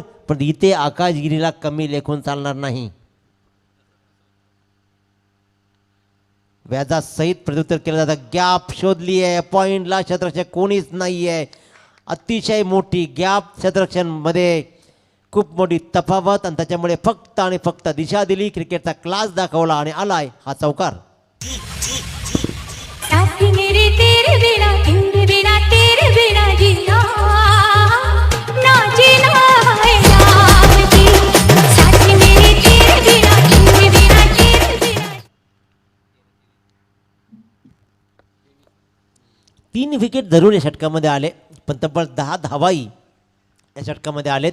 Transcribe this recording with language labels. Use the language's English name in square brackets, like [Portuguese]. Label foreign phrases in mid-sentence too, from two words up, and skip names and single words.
[Marathi] पण इथे आकाशगिरीला कमी लेखून चालणार नाही. व्याजासहित प्रत्युत्तर केलं जातं. गॅप शोधली आहे, पॉइंटला क्षेत्ररक्षक कोणीच नाही आहे. अतिशय मोठी गॅप क्षेत्ररक्षणमध्ये, खूप मोठी तफावत, आणि त्याच्यामुळे फक्त आणि फक्त दिशा दिली, क्रिकेटचा क्लास दाखवला आणि आलाय हा चौकार. [Hindi] साथी मेरे तेरे बिना जीना ना जीना है यार जी. साथी मेरे तेरे बिना [Marathi] 3 विकेट जरूर या षटकामध्ये आले, पण तब्बल 10 धावाही या षटकामध्ये आलेत.